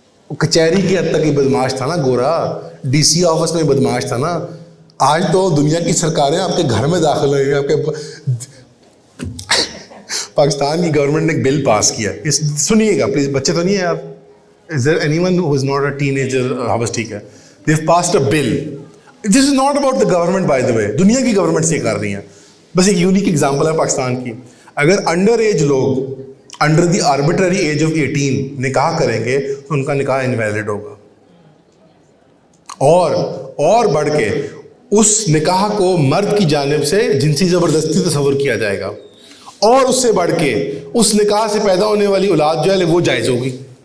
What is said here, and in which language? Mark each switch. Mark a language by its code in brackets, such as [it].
[ur] کچہری کی حد تک ہی بدماش تھا نا گورا, ڈی سی آفس میں بدماش تھا نا. آج تو دنیا کی سرکاریں آپ کے گھر میں داخل ہوئی ہیں. آپ کے پاکستان کی گورنمنٹ نے ایک بل پاس کیا, سنیے گا پلیز, بچے تو نہیں ہیں آپ, [en] is there anyone who is not a teenager? [ur] ہاں بس ٹھیک ہے. [en] they've passed a bill. this is not about the government by the way, [ur] دنیا کی گورنمنٹ سے کر رہی ہیں. بس ایک یونیک ایگزامپل ہے پاکستان کی. اگر انڈر ایج لوگ [en] under the arbitrary age of 18 [ur] نکاح کریں گے تو ان کا نکاح انویلڈ ہوگا, اور بڑھ کے اس نکاح کو مرد کی جانب سے جنسی زبردستی تصور کیا جائے گا, اور اس سے بڑھ کے اس نکاح سے پیدا ہونے والی اولاد جو ہے وہ جائز ہوگی.